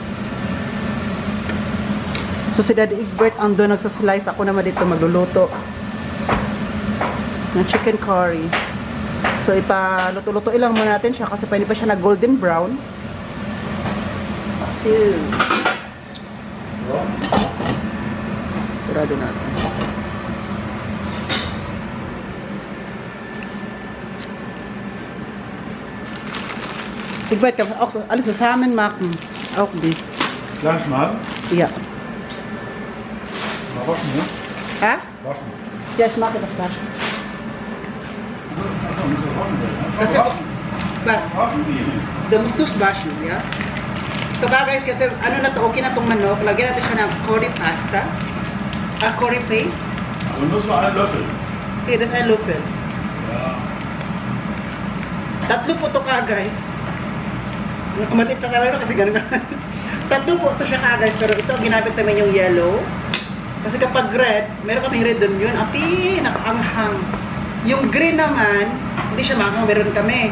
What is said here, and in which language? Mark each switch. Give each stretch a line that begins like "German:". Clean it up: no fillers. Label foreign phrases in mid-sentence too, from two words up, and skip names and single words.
Filipino: So si Daddy Egbert ang doon nagsaslice, ako naman dito magluluto ng
English: chicken curry.
Filipino: So ipaluto-luto lang muna natin siya kasi pa hindi pa siya na
English: golden brown.
Filipino: So sarado natin.
German: Egbert, auch alles zusammen machen. Auch die. Klein schneiden? Ja. Mal waschen, ne? Ha? Waschen. Ja, ich mache das waschen. Achso, muss ja waschen werden, ne?
Filipino: Kasi, bas,
German: Waschen die. da musst du's waschen, ja?
Filipino: So guys, kasi ano na to, okay na tong manok. Lagyan natin siya ng
English: curry pasta. Curry paste.
German: Aber nur so einen Löffel. Okay, das ist ein Löffel. Ja.
Filipino: Tatlo po to guys. Maliit na talaga kasi ganun. Tatlo po to siya guys, pero ito ginamit namin yung yellow. Kasi kapag red, meron kami red doon yun. Api, nakaanghang. Yung green naman, hindi siya maanghang, meron kami.